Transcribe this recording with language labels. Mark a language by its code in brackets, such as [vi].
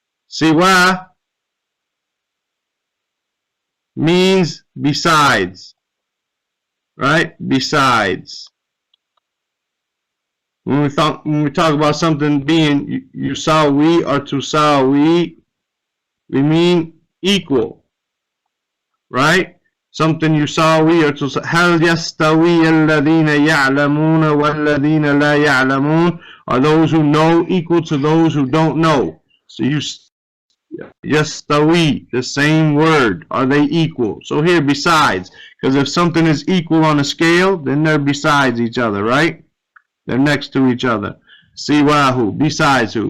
[en] Siwa means besides, right? Besides. When we talk about something being yusawi or tusawi, we mean equal, right? Something yusawi or tusawi. [ar] هل يستوي الذين يعلمون والذين لا يعلمون? [en] Are those who know equal to those who don't know? So yastawi, the same word. Are they equal? So here, besides, because if something is equal on a scale, then they're besides each other, right? They're next to each other. Siwahu, besides who?